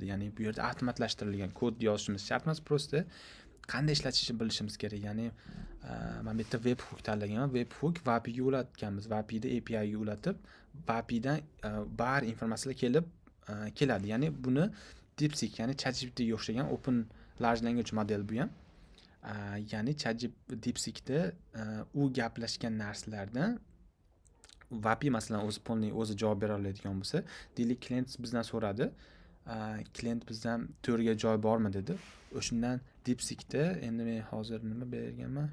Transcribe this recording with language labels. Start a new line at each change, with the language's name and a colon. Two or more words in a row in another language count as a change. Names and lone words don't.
Uzbek: Ya'ni bu yerda avtomatlashtirilgan kod yozishimiz shart emas, prosta qanday ishlatishni bilishimiz kerak. Ya'ni men bitta webhook tanlaganman. Webhook Vapiga ulatganmiz. Vapida API ga ulatib, Vapidan bar informatsiyalar keladi. Ya'ni buni DeepSeek, ya'ni ChatGPT ga o'xshagan
English: open large language model
Uzbek: bu ham. Ya'ni DeepSeekda u gaplashgan narsalardan Vapi masalan o'zi javob bera oladigan bo'lsa, deylik, klient bizdan so'radi. Klient bizdan to'rga joy bormi dedi. O'shundan DeepSeekda endi men hozir nima berganman?